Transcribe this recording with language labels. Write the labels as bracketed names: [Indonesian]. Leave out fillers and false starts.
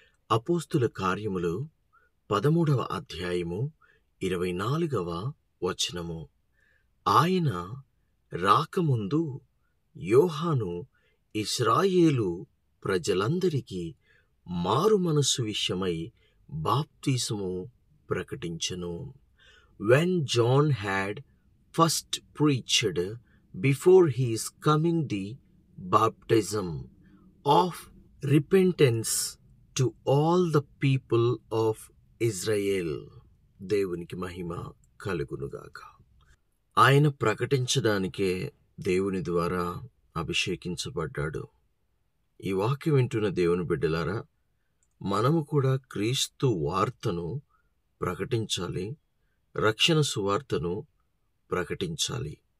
[Telugu] అపోస్తుల కార్యములు 13వ అధ్యాయము 24వ వచనము. ఆయన రాకముందు యోహాను ఇశ్రాయేలు ప్రజలందరికీ మారు మనస్సు విషయమై బాప్తిసము ప్రకటించెను. [English] When John had first preached before his coming the baptism of repentance to all the people of Israel. [Telugu] దేవునికి మహిమ కలుగునుగాక. ఆయన ప్రకటించడానికే దేవుని ద్వారా అభిషేకించబడ్డాడు. ఈ వాక్యం వింటున్న దేవుని బిడ్డలారా, మనము కూడా క్రీస్తు వార్తను ప్రకటించాలి, రక్షణ సువార్తను ప్రకటించాలి.